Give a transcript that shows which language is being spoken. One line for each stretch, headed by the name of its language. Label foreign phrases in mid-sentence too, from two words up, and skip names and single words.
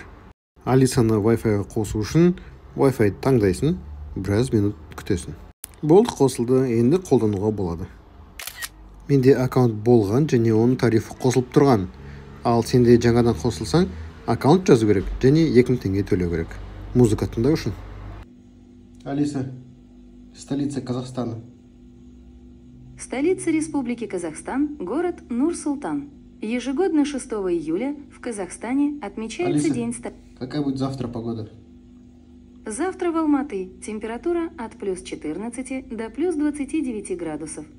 Kazakh: Алисаны Wi-Fi-ға қосу үшін Wi-Fi таңдайсың, біраз минут күтесің. Болды, қосылды, енді қолдануға болады. Менде аккаунт болған және оның тарифі қосылып тұрған. Ал сенде жаңадан қосылсаң, аккаунт жазу керек және 2000 теңге төлеу керек. Музыка тыңдау үшін.
Russian: Алиса, столица Казахстана. Столица Республики Казахстан, город Нур-Султан. Ежегодно 6 июля в Казахстане отмечается Алиса, День какая будет завтра погода? Завтра в Алматы температура от +14 до +29 градусов.